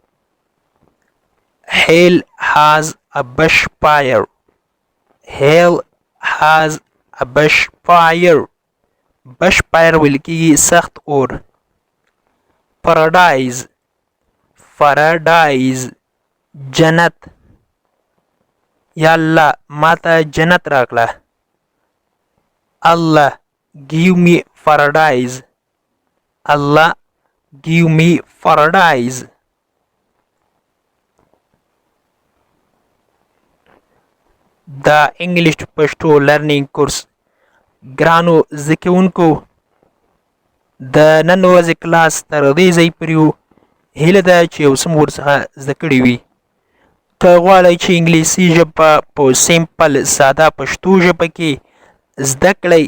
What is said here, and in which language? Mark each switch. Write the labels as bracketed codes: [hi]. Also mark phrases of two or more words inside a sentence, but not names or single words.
[en] hell has a bushfire hell has a bushfire [ps] ویل کېږي سخت اور [en] paradise جنت [ps] یا الله ماته جنت راکړه [en] Allah give me paradise Allah give me paradise the English to Pashto learning course [ps] ګرانو زده کوونکو د نن ورځې کلاس تر دې ځای پورې و هیله ده چې یو څه مو ورڅخه زده کړي وي که غواړئ چې انګلیسي ژبه په سیمپل ساده پښتو ژبه کې زده کړئ